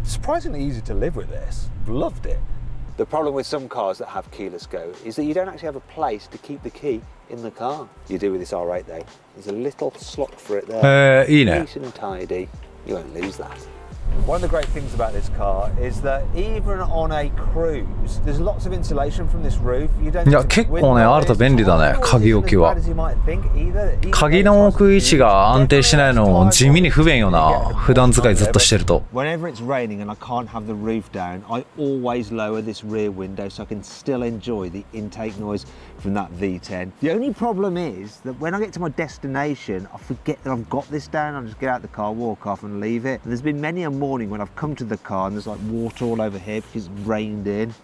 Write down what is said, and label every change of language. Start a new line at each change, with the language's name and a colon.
English: Surprisingly easy to live with this. Loved it. The problem with some cars that have keyless go is that you don't actually have a place to keep the key in the car. You do with this R8 though. There's a little slot for it there.
Japanese: いいね。
English: Nice and tidy. You won't lose that. One of the great things about this car is that even on a cruise, there's lots of insulation from this roof. You don't
Japanese: いや、結構ね、あると便利だね、鍵置きは。鍵の置く位置が安定しないの地味に不便よな、普段使いずっとしてると。
English: Whenever it's raining and I can't have the roof down, I always lower this rear window so I can still enjoy the intake noise from that V10. The only problem is that when I get to my destination, I forget that I've got this down. I just get out the car, walk off and leave it. And there's been many a morning when I've come to the car and there's like water all over here because it's rained in.